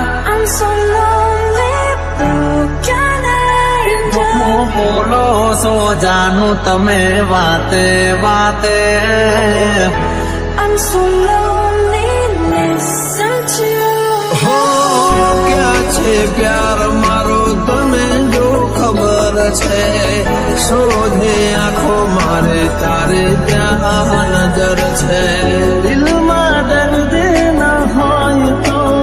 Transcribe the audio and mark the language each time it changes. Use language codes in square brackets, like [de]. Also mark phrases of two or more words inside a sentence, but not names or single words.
[en] I'm so lonely, broken angel. [gu] બોલો સો જાનું તમે વાતે વાતે [en] I'm so lonely, listen to [gu] હો ક્યાં છે પ્યાર મારો તને જો ખબર છે શોધે આંખો મારે તારે ત્યાં નજર છે દિલમાં દર્દ ના હોય તો